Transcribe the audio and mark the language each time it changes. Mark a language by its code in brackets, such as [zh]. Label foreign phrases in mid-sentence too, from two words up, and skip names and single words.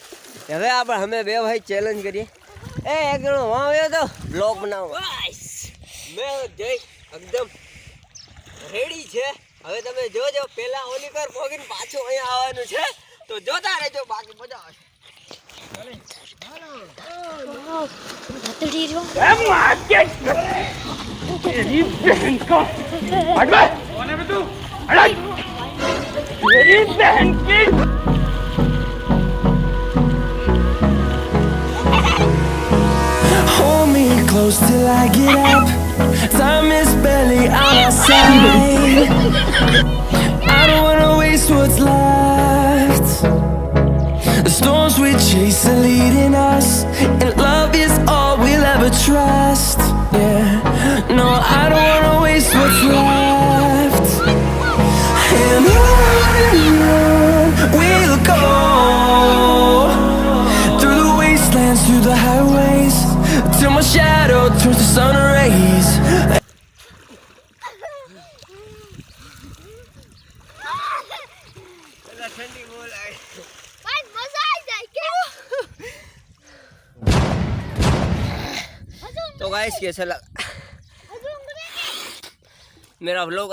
[gu] હવે આપણે અમે બે ભાઈ ચેલેન્જ કરીએ। એ એક જણો વાં આવ્યો તો બ્લોગ બનાવો મેં જઈ એકદમ રેડી છે। હવે તમે જોજો પેલા ઓલી પર પોગીને પાછું અહીંયા આવવાનું છે। તો જોતા રહેજો, બાકી મજા આવશે। [hi] तेरी बहन का हट बे कौन है बे तू हट तेरी बहन की [en] Hold me close till I get up. Time is barely on our side. I don't wanna waste what's left. The storms we chase are leading us, and love is all we'll ever trust. Yeah, no, I don't wanna waste what's left. And on we'll go through the wastelands, through the highways, till my shadow turns to sun rays. [hi] तो गाइस कैसा लगा मेरा व्लॉग?